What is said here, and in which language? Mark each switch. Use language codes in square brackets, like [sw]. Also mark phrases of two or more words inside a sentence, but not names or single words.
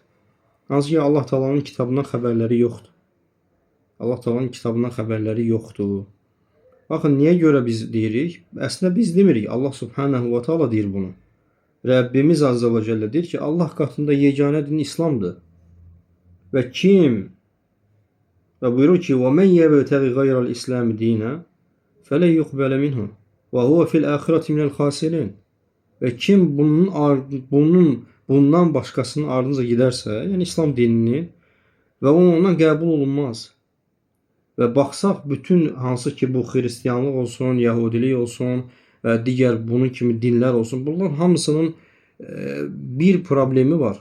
[az] Hansı ki, Allah Taala'nın kitabından xəbərləri yoxdur. Allah Taala'nın kitabından xəbərləri yoxdur. Baxın, niyə görə biz deyirik? Əslində biz demirik, Allah [ar] سبحانه وتعالى [az] deyir bunu. Rəbbimiz [ar] عز وجل [az] deyir ki, Allah qatında yeganə din İslamdır. Və kim? Və buyurur ki, [ar] وَمَنْ يَبْتَغِ غَيْرَ الْإِسْلَامِ دِينًا فَلَنْ يُقْبَلَ مِنْهُ وَهُوَ فِي الْآخِرَةِ مِنَ الْخَاسِرِينَ. [az] Və kim bundan başqasının ardınca gedərsə, yəni İslam dinini, və ondan qəbul olunmaz. Və baxsaq, bütün hansı ki bu Xristiyanlıq olsun, Yahudilik olsun və digər bunun kimi dinlər olsun, bunların hamısının bir problemi var.